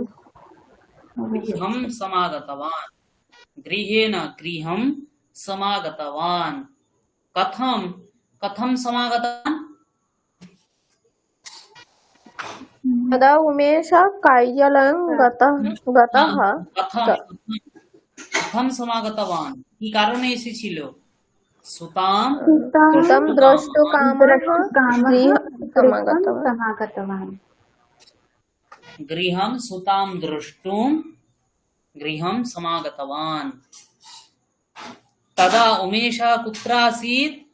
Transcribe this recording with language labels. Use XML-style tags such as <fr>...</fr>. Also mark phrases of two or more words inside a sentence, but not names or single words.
<sa>गृहं समागतवान्। गृहेण गृहं समागतवान्। कथं समागतवान्? यदा उमेशः कार्यालयं गतः कथं समागतवान्?</sa> <bn>কি কারণে এসেছিল? সুতাম</bn> <sa>तं द्रष्टुकामः गृहं समागतवान्। समागतवान्। गृहं सुतां द्रष्टुं गृहं समागतवान्। तदा उमेशः कुत्र आसीत्?</sa>